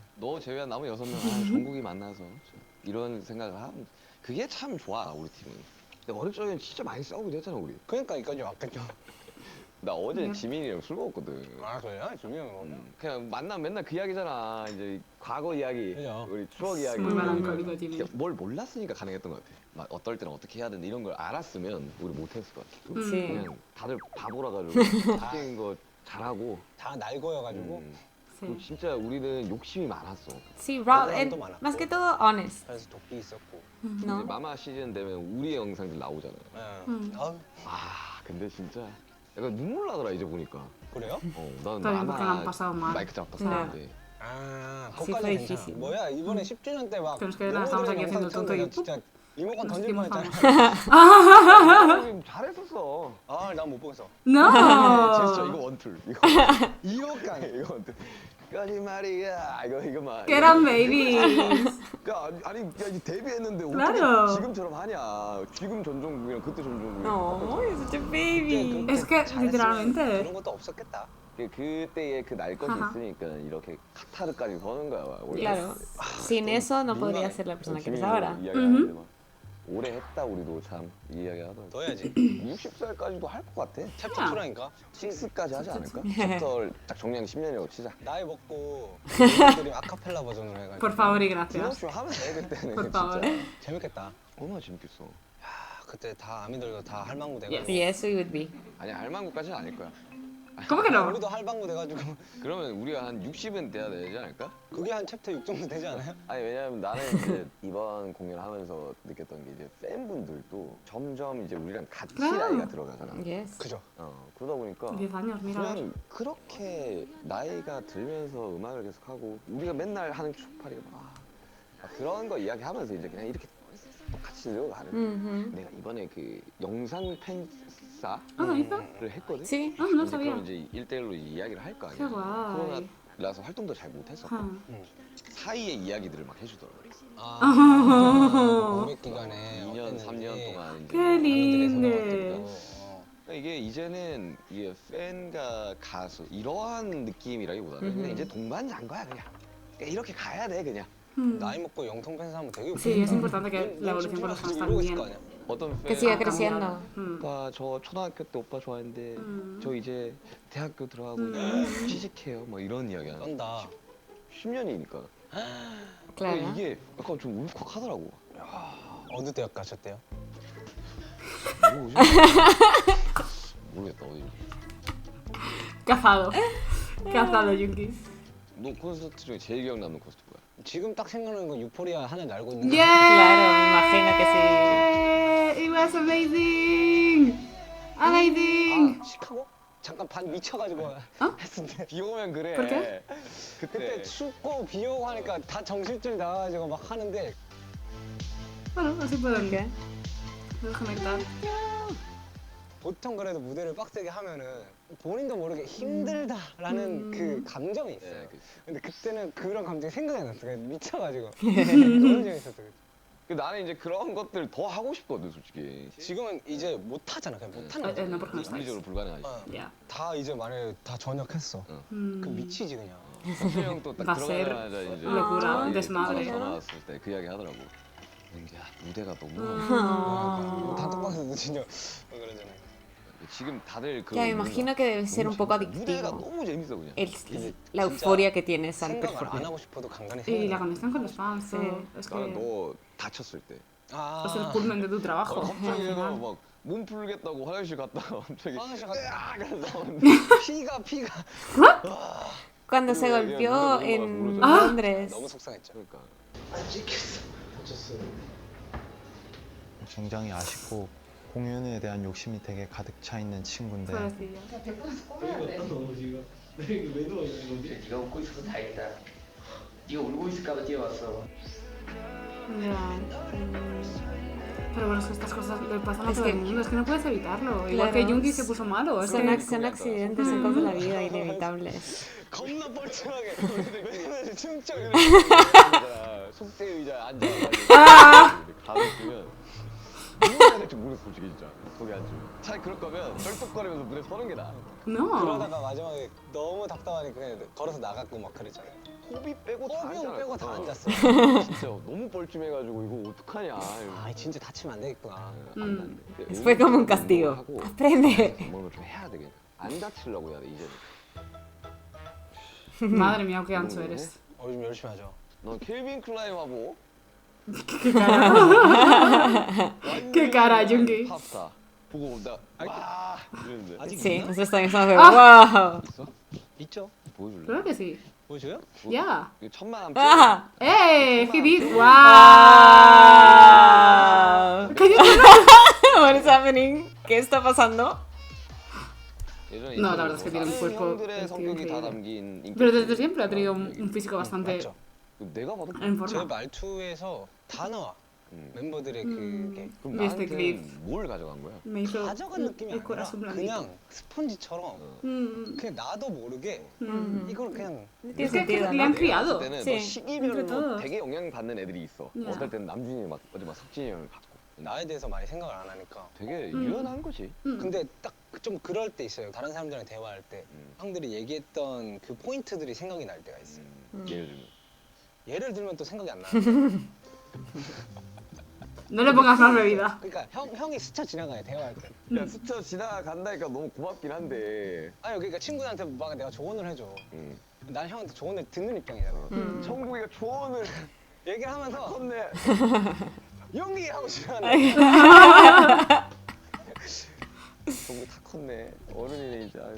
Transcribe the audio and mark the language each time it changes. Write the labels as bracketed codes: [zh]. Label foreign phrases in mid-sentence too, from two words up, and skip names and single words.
[ko] 너 제외한 나머지 6명 전국이 만나서 이런 생각을 하면 그게 참 좋아 우리 팀이. 근데 어릴 적에는 진짜 많이 싸우기도 했잖아 우리. 그러니까 이까지 왔겠죠. 나 어제 지민이랑 술 먹었거든. 아 그래요? 조명. 그냥 만나면 맨날 그 이야기잖아. 이제 과거 이야기, 그죠. 우리 추억 이야기. [es] muy melancólico, Jimmy. [ko] 뭘 몰랐으니까 가능했던 것 같아. 막 어떨 때는 어떻게 해야 되는데 이런 걸 알았으면 우리 못했을 것 같아. [es] Sí. [ko] 그냥 다들 바보라 가지고 웃기는 거 잘하고. 다 날거여가지고. 그리고 [es] sí. [ko] 진짜 우리는 욕심이 많았어. [es] Sí, raw, [ko] Todo 많았고. [es] más que todo honest, [ko] 그래서 도끼 있었고. 이제 [es] ¿no? [ko] 마마 시즌 되면 우리의 영상들 나오잖아. 예. 음. 아 근데 진짜 약간 눈물 나더라 이제 보니까. 그래요? 나는 [es] También porque lo han [ko] 마마 [es] pasado mal. [ko] 마이크 잡았었는데. 아, [es] Sí, [ko] 그것까지 [es] fue [ko] 괜찮아. [es] difícil. [ko] 뭐야 이번에 10주년 때 막 [es] Pero es que nada, estamos aquí haciendo tonto y [ko] 진짜 리모컨 [es] nos [ko] 던질 [es] hicimos [ko] 뻔했잖아. [es] famosos. [ko] 잘했었어. 아, 난 못 보겠어. 제스처 [es] No, [ko] 이거 원툴 이거 이거까지 이거 원툴 거짓말이야 이거 막 [es] que eran babies. [ko] 야, 아니 야, 이제 데뷔했는데 [es] Claro. [ko] 어떻게 지금처럼 하냐 지금 전종국이랑 그때 전종국이랑 [en] No, you're such a baby. [es] Es que literalmente. [ko] 그런 것도 없었겠다. 그때의 그 날 것이 [es] Ajá. [ko] 있으니까 이렇게 카타르까지 서는 거야 원래. [es] Claro, sin eso no podría ser la persona que eres ahora. [ko] 이야기하는데 막 오래 했다 우리도 참 이 이야기 하더라고. 더 해야지. 60살까지도 할 것 같아. 챕터 2라니까. 6까지 하지 않을까? 챕터를 딱 정리한 게 10년이라고 치자. 나이 먹고 멤버들이 아카펠라 버전으로 해가지고. [es] Por favor y gracias. [ko] 디너쇼 하면 돼 그때는 [es] Por [ko] 진짜. [es] favor. [ko] 재밌겠다. 얼마나 재밌겠어. 아, 그때 다 아미들도 다 할망구 돼가지고. [en] Yes, we would be. [ko] 아니 알만구까지는 아닐 거야. [es] ¿Cómo que no? [ko] 우리도 할망구 돼가지고. 그러면 우리가 한 60은 돼야 되지 않을까? 그게 한 챕터 6 정도 되지 않아요? 아니 왜냐면 나는 이제 이번 공연하면서 느꼈던 게 이제 팬분들도 점점 이제 우리랑 같이 [es] Claro. [ko] 나이가 들어가잖아. [en] Yes. [ko] 그죠. 네, 그러다 보니까 [es] 10 años, mira. a ver. [ko] 그냥 그렇게 나이가 들면서 음악을 계속 하고 우리가 맨날 하는 추억팔이가 막 그런 거 이야기하면서 이제 그냥 이렇게 똑같이 늘어가는 거야. Mhm. 내가 이번에 그 영상 팬사를 [es] Ah, ¿hizo? [ko] 했거든. [es] Sí. Ah, no [ko] 이제 [es] sabía. [ko] 그럼 이제 1대1로 이야기를 할 거 [es] Qué [ko] 아니야. 코로나 [es] guay. [ko] 라서 활동도 잘 못했었고 Ah. 사이의 이야기들을 막 해주더라고. 아, 공백 기간에 2년, 3년 동안 이제 [es] Qué lindo. [ko] 그러니까 이게 이제는 이게 팬과 가수 이러한 느낌이라기보다는 그냥 이제 동반자인 거야 그냥. 그러니까 이렇게 가야 돼 그냥. 나이 먹고 영통 팬사 하면 되게 [es] Sí, es [ko] 웃기겠다. [es] importante que la evolución con los fans [ko] 이러고 있을 거 [es] también. [ko] 아니야? 어떤 [es] Que [ko] 팬 [es] siga ha creciendo. cambiado. [ko] 오빠 저 초등학교 때 오빠 좋아했는데 저 이제 대학교 들어가고 취직해요 뭐 이런 이야기 하는 떤다. 10년이니까 [es] Claro. [ko] 이게 약간 좀 울컥하더라고. 어느 대학 가셨대요? 뭐지? 모르겠다 어디. [es] Cazado. Cazado, Junkie. [ko] 너 콘서트 중에 제일 기억 남는 콘서트 뭐야? 지금 딱 생각나는 건 유포리아 하나를 알고 있는 거. [es] Claro, me imagino que sí. [en] Yeah, it was amazing. Amazing. [ko] 아, 시카고? 잠깐 반 미쳐가지고 했는데 비 오면 그래. 그렇게? 그때 춥고 비 오고 하니까 다 정신줄 나가지고 막 하는데 [es] Bueno, así pueden ¿Qué? desconectar. [ko] 보통 그래도 무대를 빡세게 하면은 본인도 모르게 힘들다라는 그 감정이 있어요. 네, 그치. 근데 그때는 그런 감정이 생각이 안 났어. 그냥 미쳐가지고 너무 재밌었어. 그때. 나는 이제 그런 것들 더 하고 싶거든 솔직히. 지금은 이제 못 하잖아. 그냥 못 하는 거야. No, porque no estáis. 물리적으로 불가능하지. 어. [es] Ya. [ko] 다 이제 만약에 다 전역했어. 그럼 미치지 그냥. 석준이 형또 딱 [es] Va a ser [ko] 들어가자마자 이제 [es] locura, [ko] 이게 [es] desmadre. [ko] 전화 왔을 때 그 이야기 하더라고. 야 무대가 너무 단톡방에서 진짜 그러잖아요. 지금 다들 그 [es] Ya me imagino que debe ser un poco [ko] 무대가 [es] adictivo [ko] 너무 재밌어 그냥. [es] la euforia que tienes al [ko] 생각을 안 [es] performar. [ko] 하고 싶어도 간간히 [es] Y la [ko] 생각나. [es] conexión con los fans, todo. Es [ko] 나는 [es] que [ko] 너 다쳤을 때 [es] es el culmen de tu trabajo. [ko] 갑자기 [es] al final. [ko] 막몸 풀겠다고 화장실 갔다가 갑자기 화장실 갔다. 나오는데 피가 [es] Cuando se Ya, golpeó no, en no, Londres. [ko] 너무 속상했죠. 그러니까 굉장히 아쉽고 공연에 대한 욕심이 되게 가득 차 있는 친구인데 [es] Pobrecillo. [ko] 네가 웃고 있어서 다행이다. 네가 울고 있을까봐 뛰어왔어. [es] Ya. Pero bueno, es que estas cosas le pasan a Es todo que- el mundo, es que no puedes evitarlo. Igual Claro. que Jungi se puso malo. Es Son, que son accidentes en cosas de la vida inevitables. [ko] 겁나 뻘쭘하게. 왜냐면 춤춰. 속세 의자에 앉아가지고 가만히 있으면 누가 해야 될지 모르겠어 솔직히 진짜 거기 앉으면 차라리 그럴 거면 쩔뚝거리면서 무대 서는 게 나아. [es] no. [ko] 그러다가 마지막에 너무 답답하니까 그냥 걸어서 나갔고 막 그랬잖아요. 호비 빼고 다 호비 형 앉아. 빼고 다 앉았어. 진짜 너무 뻘쭘해가지고 이거 어떡하냐. 아 진짜 다치면 안 되겠구나. [es] Fue como un castigo. Aprende. [ko] 뭔가 좀 해야 되겠다. 안 다치려고 해야 돼 이제. [es] Madre mía, qué ancho eres. [ko] 요즘 열심히 하죠. 넌 켈빈 클라인하고 [es] Qué cara, Jungi. [ko] 팝스타 보고 나와 이랬는데. 아직 [es] Sí, [ko] 있나? [es] nosotros también estamos de wow. [ko] 있어? 있죠. 보여줄래? [es] Creo que sí. [ko] 보여줘요? [es] Ya. [ko] 이거 천만 안 Ah. [en] ¡Eh! ¡He did! ¡Wow! What is happening? [es] ¿Qué está pasando? [ko] 예전에 [es] No, la verdad es que tiene un cuerpo [ko] 형들의 성격이 다 [es] increíble. [ko] 담긴 인기. [es] Pero desde siempre ha tenido un físico bastante [ko] 맞죠. 내가 봐도 [es] en [ko] 제 [es] forma. [ko] 말투에서 다 나와. 멤버들의 그게 그럼 [es] Y este [ko] 나한테 [es] clip [ko] 뭘 가져간 거야? [es] me hizo [ko] 가져간 느낌이 [es] el [ko] 아니라 [es] corazón blandito. [ko] 그냥 스펀지처럼 그냥 나도 모르게 이걸 그냥 [es] No Es tiene que sentido, le han ¿no? criado. [ko] 때는 [es] Sí. [ko] 너 시기별로 그래도- 되게 영향 받는 애들이 있어. 야. 어떨 때는 남준이 막 어제 막 석진이 형을 받고. 나에 대해서 많이 생각을 안 하니까. 되게 유연한 거지. 근데 딱 좀 그럴 때 있어요. 다른 사람들이랑 대화할 때 형들이 얘기했던 그 포인트들이 생각이 날 때가 있어요. 예를 들면. 예를 들면 또 생각이 안 나는데. [es] No le pongas más bebida. [ko] 그러니까 형이 스쳐 지나가요 대화할 때. 야 스쳐 지나간다니까 너무 고맙긴 한데. 아니 그러니까 친구들한테 막 내가 조언을 해줘. 음. 난 형한테 조언을 듣는 입장이잖아. 정국이가 조언을 얘기를 하면서 컸네. 용기 하고 싶어하는. 정국이 다 컸네. 어른이네 이제. 아유.